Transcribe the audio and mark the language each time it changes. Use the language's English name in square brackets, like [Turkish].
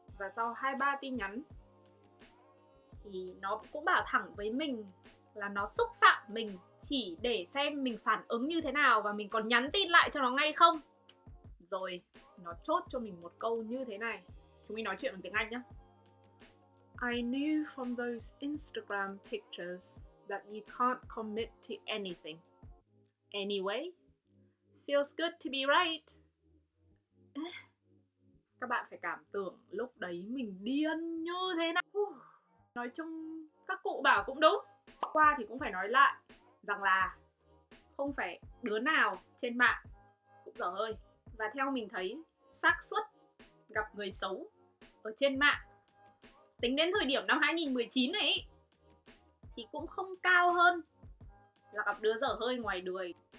[Vietnamese] Và sau 2-3 tin nhắn thì nó cũng bảo thẳng với mình là nó xúc phạm mình, chỉ để xem mình phản ứng như thế nào và mình còn nhắn tin lại cho nó ngay không. Rồi nó chốt cho mình một câu như thế này. Chúng mình nói chuyện bằng tiếng Anh nhé. [English] I knew from those Instagram pictures that you can't commit to anything. Anyway, feels good to be right. [Vietnamese] Các bạn phải cảm tưởng lúc đấy mình điên như thế nào. Nói chung các cụ bảo cũng đúng. Qua thì cũng phải nói lại rằng là không phải đứa nào trên mạng cũng dở hơi. Và theo mình thấy, xác suất gặp người xấu ở trên mạng tính đến thời điểm năm 2019 này ý, thì cũng không cao hơn là gặp đứa dở hơi ngoài đời.